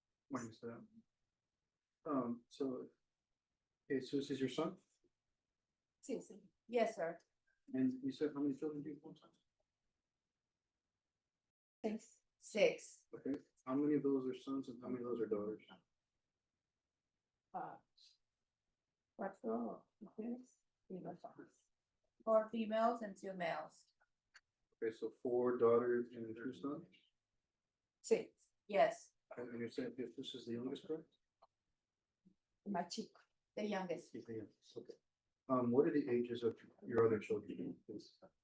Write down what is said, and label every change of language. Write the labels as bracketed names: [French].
[English] My name's so, Jesus is your son? [Spanish] Sí, sí. [English] Yes, sir. And you said how many children do you have? Six. Okay, how many of those are sons and how many of those are daughters? [Spanish] Cuatro mujeres y dos hombres. [English] 4 females and 2 males. Okay, so 4 daughters and 2 sons? [Spanish] Sí. [English] Yes. And you're saying if this is the youngest, correct? [Spanish] Más chico. [English] The youngest. He's the youngest, okay. What are the ages of your other children, please?